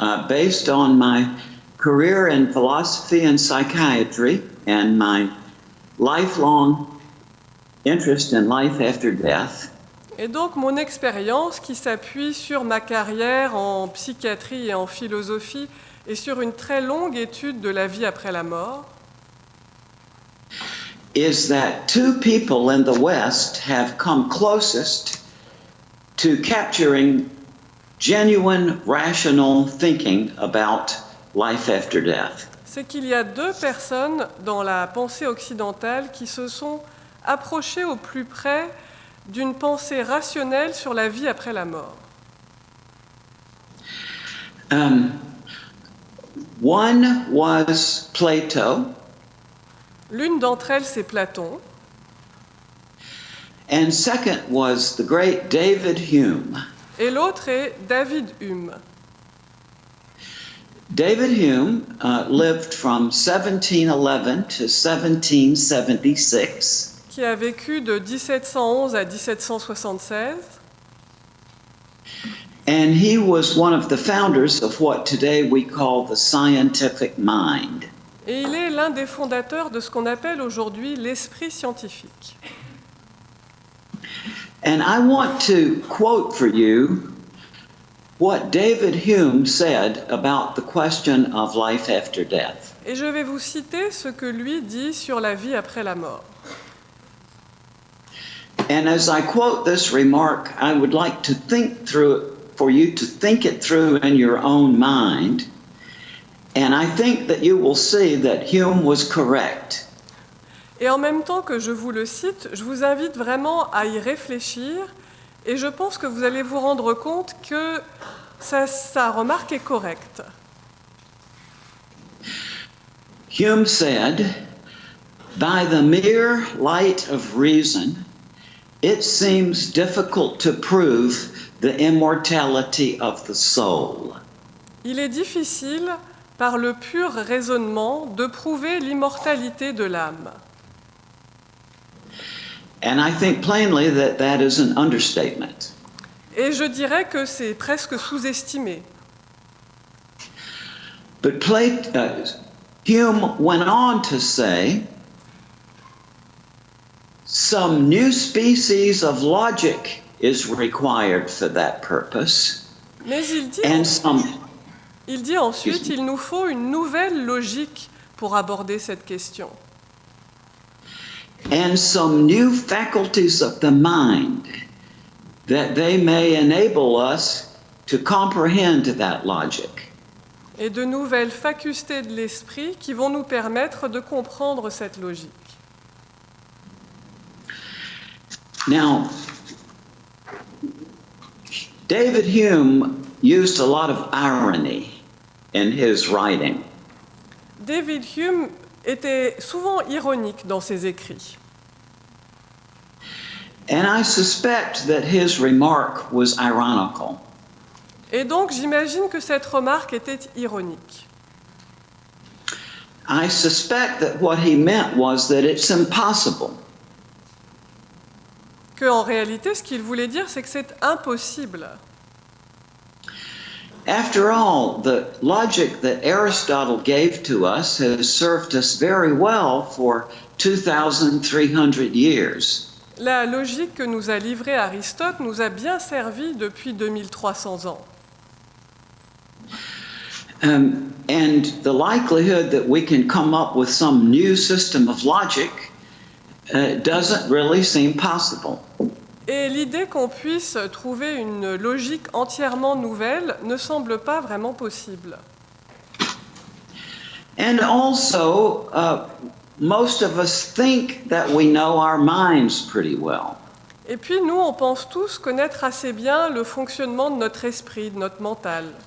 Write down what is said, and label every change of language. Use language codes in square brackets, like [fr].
[en] based on my career in philosophy and psychiatry and my lifelong interest in life after death. [fr] Et donc mon expérience qui s'appuie sur ma carrière en psychiatrie et en philosophie et sur une très longue étude de la vie après la mort, [en] is that two people in the West have come closest to capturing genuine rational thinking about life after death. [fr] c'est qu'il y a deux personnes dans la pensée occidentale qui se sont approchées au plus près d'une pensée rationnelle sur la vie après la mort. [en] One was Plato, [fr] L'une d'entre elles, c'est Platon, [en] and second was the great David Hume. [fr] et l'autre est David Hume. [en] David Hume lived from 1711 to 1776. [fr] Qui a vécu de 1711 à 1776, [en] And he was one of the founders of what today we call the scientific mind. [fr] et il est l'un des fondateurs de ce qu'on appelle aujourd'hui l'esprit scientifique. [en] And I want to quote for you what David Hume said about the question of life after death. [fr] Et je vais vous citer ce que lui dit sur la vie après la mort. [en] And as I quote this remark, I would like to think through it, for you to think it through in your own mind. And I think that you will see that Hume was correct. [fr] Et en même temps que je vous le cite, je vous invite vraiment à y réfléchir et je pense que vous allez vous rendre compte que sa remarque est correcte. [en] Hume said, "By the mere light of reason, it seems difficult to prove the immortality of the soul." [fr] Il est difficile, par le pur raisonnement, de prouver l'immortalité de l'âme. [en] And I think plainly that that is an understatement. [fr] Et je dirais que c'est presque sous-estimé. [en] But Hume went on to say, some new species of logic is required for that purpose. [fr] Mais il dit ensuite, il nous faut une nouvelle logique pour aborder cette question. [en] And some new faculties of the mind that they may enable us to comprehend that logic. [fr] Et de nouvelles facultés de l'esprit qui vont nous permettre de comprendre cette logique. [en] Now, David Hume used a lot of irony in his writing. [fr] David Hume était souvent ironique dans ses écrits. [en] And I suspect that his remark was ironical. [fr] Et donc j'imagine que cette remarque était ironique. [en] I suspect that what he meant was that it's impossible. [fr] Que en réalité, ce qu'il voulait dire, c'est que c'est impossible. [en] After all, the logic that Aristotle gave to us has served us very well for 2,300 years. [fr] La logique que nous a livrée Aristote nous a bien servi depuis 2300 ans. [en] And the likelihood that we can come up with some new system of logic doesn't really seem possible. [fr] Et l'idée qu'on puisse trouver une logique entièrement nouvelle ne semble pas vraiment possible. [en] And also, most of us think that we know our minds pretty well. [fr] Et puis nous, on pense tous connaître assez bien le fonctionnement de notre esprit, de notre mental.